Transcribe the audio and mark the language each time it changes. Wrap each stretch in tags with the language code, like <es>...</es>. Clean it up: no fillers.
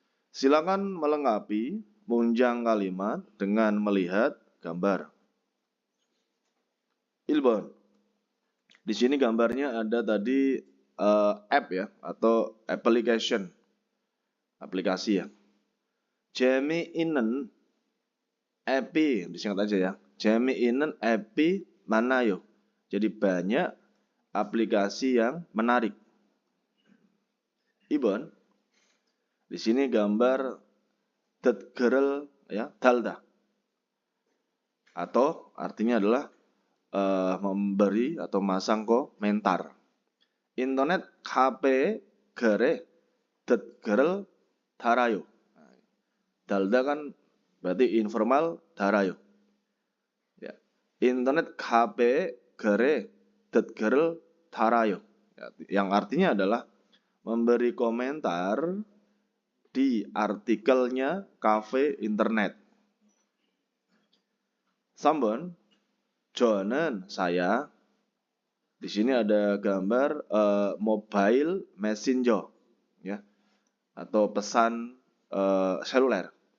<id>Silakan melengkapi munjang kalimat dengan melihat gambar. Ilbon. Di sini gambarnya ada tadi app ya atau application. Aplikasi ya.</id> <ko>재미있는 app이</ko> <id>disingkat aja ya.</id> <ko>재미있는 app이 많아요.</ko> <id>Jadi banyak aplikasi yang menarik. Ibon. Di sini gambar 댓글을 ya 달다. Atau artinya adalah memberi atau masang komentar.</id> <ko>Internet 카페 글에 댓글을 달아요.</ko> <id>달다 kan berarti informal 달아요. Ya.</id> <ko>Internet 카페 글에 댓글을 달아요.</ko> <id>Ya. Yang artinya adalah memberi komentar di artikelnya kafe internet. Sambon, 저는 saya. Di sini ada gambar mobile messenger, ya, atau pesan seluler.</id>